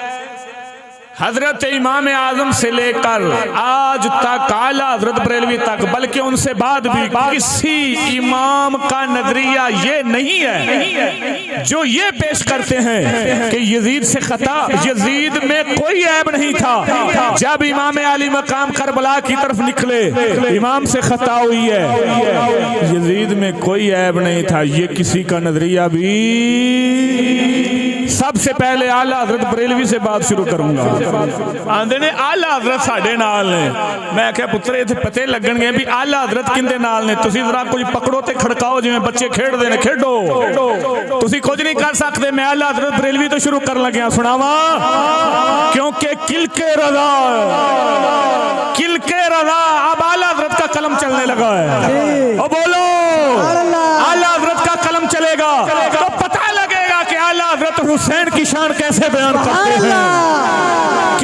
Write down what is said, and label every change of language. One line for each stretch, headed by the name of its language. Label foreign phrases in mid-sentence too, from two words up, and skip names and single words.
Urdu: حضرت امام اعظم سے لے کر آج تک اعلی حضرت بریلوی تک، بلکہ ان سے بعد بھی کسی امام کا نظریہ یہ نہیں ہے جو یہ پیش کرتے ہیں کہ یزید سے خطا، یزید میں کوئی عیب نہیں تھا، جب امام علی مقام کربلا کی طرف نکلے امام سے خطا ہوئی ہے، یزید میں کوئی عیب نہیں تھا، یہ کسی کا نظریہ بھی۔ سب سے پہلے اعلی حضرت بریلوی سے بات شروع کروں گا۔
Punjabi: آندے نے اعلی حضرت ساڈے نال نے، میں کہا پتر ایتھے پتے لگن گے بھی اعلی حضرت کندے نال نے، تسی ذرا کوئی پکڑو تے کھڑکاؤ جویں بچے کھیڈ دے نے، کھیڈو، تسی کچھ نہیں کر سکتے۔ میں اعلی حضرت بریلوی تو شروع کر لگیا، سناواں
Urdu: کیونکہ کلک رضا، کلک رضا اب اعلی حضرت کا قلم چلنے لگا ہے، او بولو اعلی حضرت کا قلم چلے گا تو پتہ لگے گا کہ اعلی حضرت حسین کی شان کیسے بیان کرتے ہیں۔